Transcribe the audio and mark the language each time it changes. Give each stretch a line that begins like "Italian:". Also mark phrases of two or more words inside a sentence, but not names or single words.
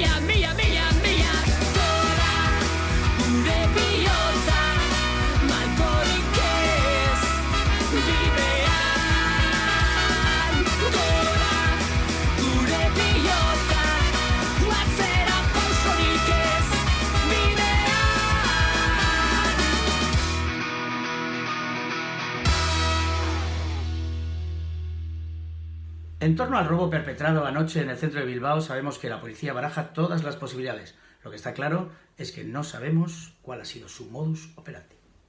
Basque: Gora, gure bihotza, malkorik ez bidean. Gora, gure bihotza, atzera pausorik ez bidean.
Spanish: En torno al robo perpetrado anoche en el centro de Bilbao, sabemos que la policía baraja todas las posibilidades. Lo que está claro es que no sabemos cuál ha sido su
Latin: modus operandi.